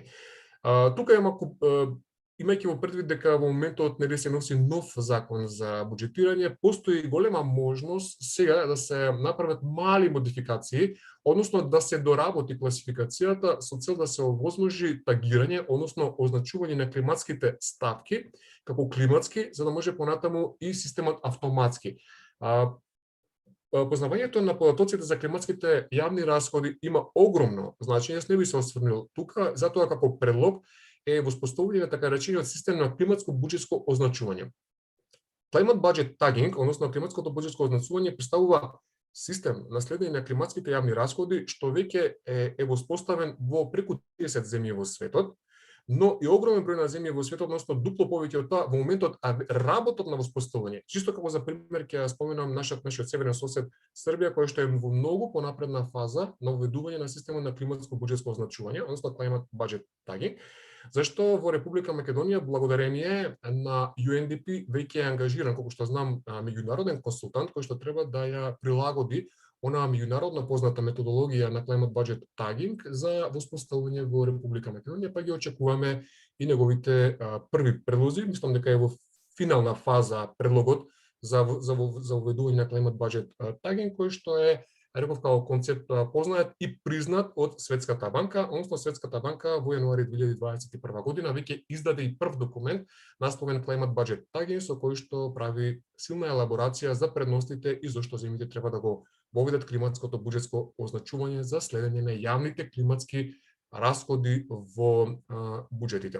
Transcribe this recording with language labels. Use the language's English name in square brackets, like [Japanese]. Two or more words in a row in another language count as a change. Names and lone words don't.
[Macedonian] Тука имајќи во предвид дека во моментот нели се носи нов закон за буџетирање, постои голема можност сега да се направат мали модификации, односно да се доработи класификацијата со цел да се овозможи тагирање, односно означување на климатските ставки како климатски, за да може понатаму и системот автоматски. Познавањето на податоците за климатските јавни расходи има огромно значење, не би се осврнил тука, затоа како предлог е воспоставување на така речениот систем на климатско буџетско означување. [English] Climate budget tagging, [Macedonian] односно климатското буџетско означување, представува систем на следење на климатските јавни расходи што веќе е воспоставен во преку 30 земји во светот, но и огромен број на земји во светот, односно дупло повеќе од тоа во моментот работот на воспоставување. Чисто како за пример ќе споменам нашиот северен сосед Србија, која што е во многу понапредна фаза на уведување на системот на климатско буџетско означување, односно [English] climate budget tagging, [Macedonian] зашто во Република Македонија благодарение на UNDP веќе е ангажиран, колку што знам, меѓународен консултант кој што треба да ја прилагоди онаа меѓународно позната методологија на [English] climate budget tagging [Macedonian] за воспоставување во Република Македонија, па ги очекуваме и неговите први предлози. Мислам дека е во финална фаза предлогот за уведување на [English] climate budget tagging, [Macedonian] кој што е, реков, како концепт познаат и признат од Светската банка, односно Светската банка во јануари 2021 година веќе издаде и прв документ насловен Climate Budget Tagging, со кој што прави силна елаборација за предностите и зошто земјите треба да го воведат климатското буџетско означување за следење на јавните климатски расходи во буџетите.